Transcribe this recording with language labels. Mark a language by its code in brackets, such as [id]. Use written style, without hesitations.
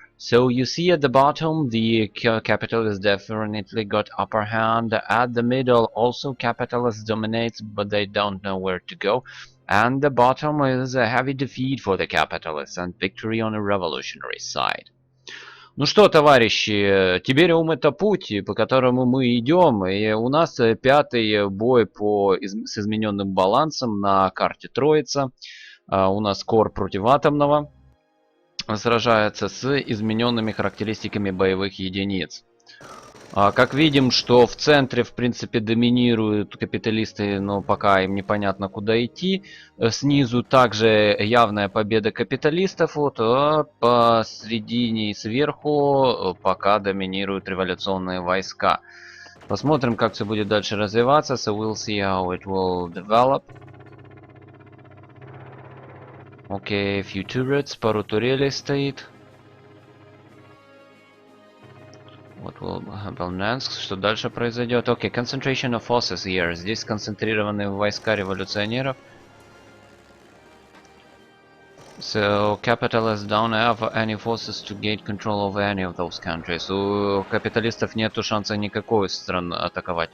[en] So you see at the bottom the capitalist definitely got upper hand. At the middle also capitalist dominates, but they don't know where to go. And the bottom is a heavy defeat for the capitalists and victory on the revolutionary side. [ru] Ну что, товарищи, Тибериум это путь, по которому мы идем, и у нас пятый бой с измененным балансом на карте Троица. У нас Кор против Атомного сражается с измененными характеристиками боевых единиц. Как видим, что в центре, в принципе, доминируют капиталисты, но пока им непонятно, куда идти. Снизу также явная победа капиталистов, вот, а посредине и сверху пока доминируют революционные войска. Посмотрим, как все будет дальше развиваться. [en] So we'll see how it will develop. [ru] Окей, [en] few turrets, [ru] пару турелей стоит. [en] What will happen? [ru] Что дальше произойдет? [en] Окей, concentration of forces here. [ru] Здесь сконцентрированы войска революционеров. [en] So capitalists don't have any forces to gain control over any of those countries. [ru] У капиталистов нету шанса никакой стран атаковать.